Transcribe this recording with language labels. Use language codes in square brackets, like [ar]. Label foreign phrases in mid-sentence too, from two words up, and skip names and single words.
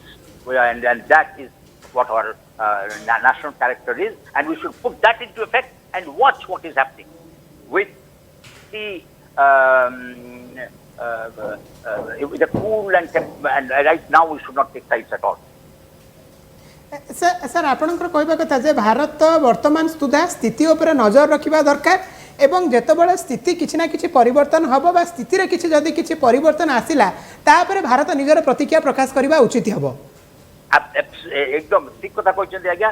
[en] And that is what our national character is. And we should put that into effect and watch what is happening with the with a cool and right now we should not take sides at all. [or] ସର ଆପଣଙ୍କର କହିବା କଥା ଯେ ଭାରତ ବର୍ତ୍ତମାନ ସୁଦ୍ଧା ସ୍ଥିତି ଉପର ନଜର ରଖିବା ଦରକାର ଏବଂ ଯେତେବେଳେ ସ୍ଥିତି କିଛି ନା କିଛି ପରିବର୍ତ୍ତନ ହେବ ବା ସ୍ଥିତି ରେ କିଛି ଯଦି କିଛି ପରିବର୍ତ୍ତନ ଆସିଲା ତାପରେ ଭାରତ ନିଜର ପ୍ରତିକ୍ରିୟା ପ୍ରକାଶ କରିବା ଉଚିତ ହେବ. ଏକଦମ ଠିକ କଥା କହୁଛନ୍ତି ଆଜ୍ଞା.